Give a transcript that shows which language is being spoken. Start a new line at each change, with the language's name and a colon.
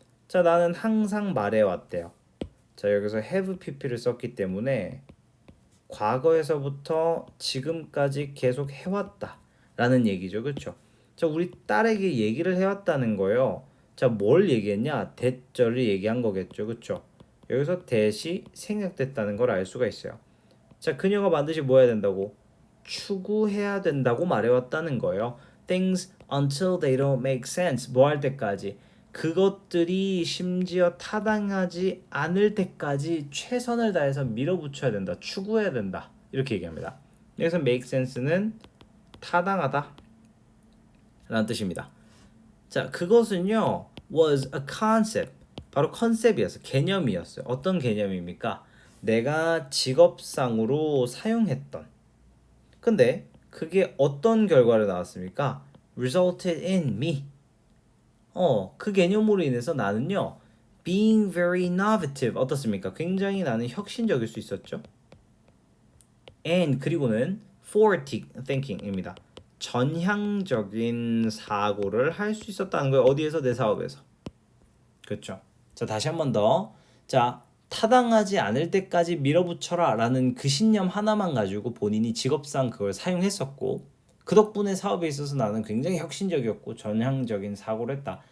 Korean: 자, 나는 항상 말해왔대요. 자, 여기서 have pp를 썼기 때문에 과거에서부터 지금까지 계속 해왔다 라는 얘기죠. 그렇죠? 자, 우리 딸에게 얘기를 해왔다는 거예요. 자, 뭘 얘기했냐? 대절을 얘기한 거겠죠. 그렇죠? 여기서 대시 생략됐다는 걸 알 수가 있어요. 자, 그녀가 반드시 뭐 해야 된다고? 추구해야 된다고 말해왔다는 거예요.
English: Things until they don't make sense.
Korean: 뭐 할 때까지? 그것들이 심지어 타당하지 않을 때까지 최선을 다해서 밀어붙여야 된다. 추구해야 된다. 이렇게 얘기합니다. 여기서 make sense는 타당하다 라는 뜻입니다. 자, 그것은요
English: was a concept.
Korean: 바로 컨셉이었어요. 개념이었어요. 어떤 개념입니까? 내가 직업상으로 사용했던. 근데 그게 어떤 결과를 낳았습니까?
English: resulted in me.
Korean: 그 개념으로 인해서 나는요
English: being very innovative
Korean: 어떻습니까? 굉장히 나는 혁신적일 수 있었죠. and 그리고는 forward thinking입니다. 전향적인 사고를 할 수 있었다는 거예요. 어디에서? 내 사업에서. 그렇죠. 자, 다시 한 번 더. 자, 타당하지 않을 때까지 밀어붙여라 라는 그 신념 하나만 가지고 본인이 직업상 그걸 사용했었고, 그 덕분에 사업에 있어서 나는 굉장히 혁신적이었고 전향적인 사고를 했다.